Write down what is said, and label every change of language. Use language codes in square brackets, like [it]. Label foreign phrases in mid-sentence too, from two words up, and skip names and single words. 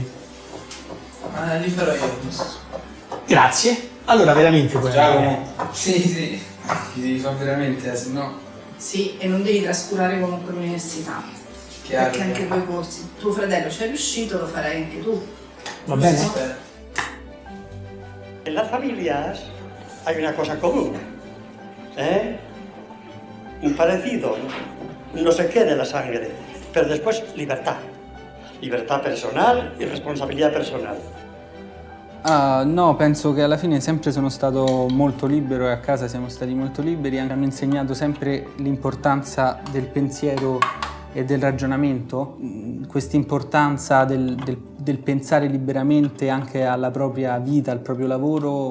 [it] Ma li farò io. Grazie. Allora veramente puoi andare. Sì, ti fa veramente, se no... Sì, e non devi trascurare comunque l'università. Chiaro, Perché anche quei corsi, tuo fratello ci è riuscito, lo farai anche tu. Va bene? [es] En las familias hay una cosa común, ¿eh? Un parecido, no sé qué de la sangre, pero después libertad. Libertad personal y responsabilidad personal. [it] No, penso che alla fine sempre sono stato molto libero e a casa siamo stati molto liberi. Hanno insegnato sempre l'importanza del pensiero e del ragionamento, questa importanza del pensare liberamente anche alla propria vita, al proprio lavoro.